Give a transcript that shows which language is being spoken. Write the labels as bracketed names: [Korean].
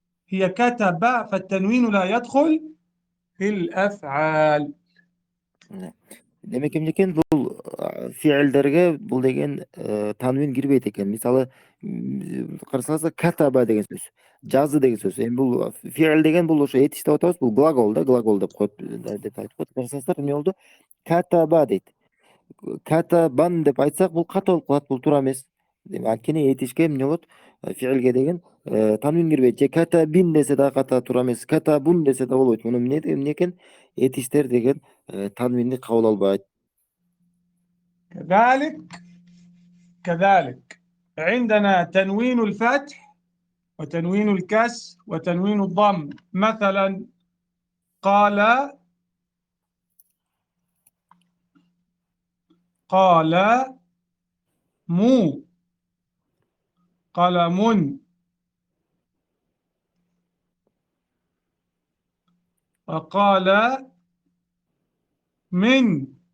[Arabic] هي كتب، فالتنوين لا يدخل في الأفعال. [Kyrgyz] Demek эмнекен бул фиилдерге бул деген танвин кирбейт экен. Мисалы карасаңыздар катаба деген сөз, жазды деген сөз. Эми бул фиил деген бул ошо этиш деп атабыз, бул глагол да, глагол деп коет, деп айтып коет. Карасаңыздар эмне болду? Катаба дейт. Катабан деп айтсак бул ката болуп калат, бул туура эмес. Анткени этишке эмне болот? Фиилге деген танвин кирбейт. Же катабин десе да ката туура эмес. Катабун десе да болбойт. Муну эмне экен? Этиштер деген танвинди кабыл албайт. [Arabic] كذلك عندنا تنوين الفتح وتنوين الكسر وتنوين الضم. مثلا قال مو، قلم، وقال من.